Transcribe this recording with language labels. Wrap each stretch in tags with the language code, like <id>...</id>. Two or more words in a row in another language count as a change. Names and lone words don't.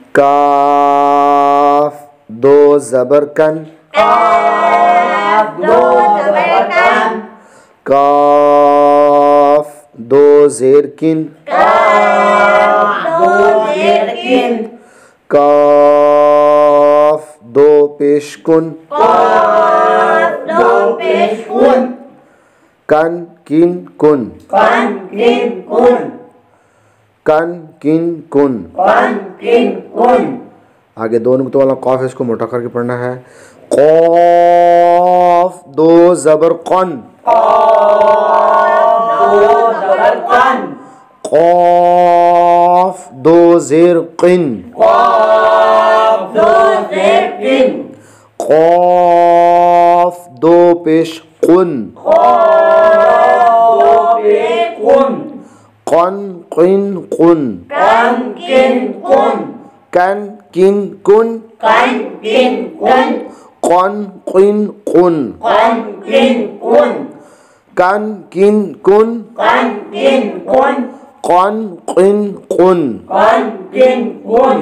<hi>काफ दो ज़बर कन काफ दो ज़ेर किन काफ दो पेश कुन कन किन कुन कन किन कुन। आगे दो नुक्तों वाला कॉफ है, इसको मोटा करके पढ़ना है। कॉफ दो ज़बर कन कॉफ दो ज़ेर किन कॉफ दो पेश कुन कन किन कुन कन किन कुन कन किन कुन कन किन कुन कन किन कुन।</hi>